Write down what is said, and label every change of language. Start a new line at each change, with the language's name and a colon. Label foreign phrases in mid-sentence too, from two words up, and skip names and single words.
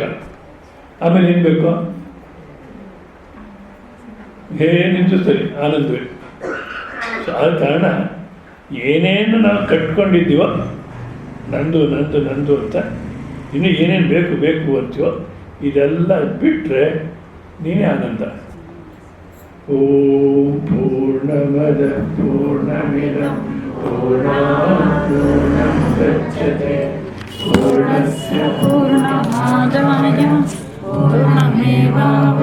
Kannada: ಆಮೇಲೆ ಏನು ಬೇಕು, ಏನಿದ್ದು ಸರಿ ಆನಂದವೇ. ಆದ ಕಾರಣ ಏನೇನು ನಾವು ಕಟ್ಕೊಂಡಿದ್ದೀವೋ ನಂದು ನಂದು ನಂದು ಅಂತ, ಇನ್ನು ಏನೇನು ಬೇಕು ಬೇಕು ಅಂತೀವೋ ಇದೆಲ್ಲ ಬಿಟ್ಟರೆ ನೀನೇ ಆನಂದ.
Sanskrit: ಓಂ ಪೂರ್ಣಮದ ಪೂರ್ಣಮಿದಂ ಪೂರ್ಣಾತ್ ಪೂರ್ಣಮುದಚ್ಯತೆ ಪೂರ್ಣಸ್ಯ ಪೂರ್ಣಮಾದಾಯ ಪೂರ್ಣಮೇವಾವಶಿಷ್ಯತೆ.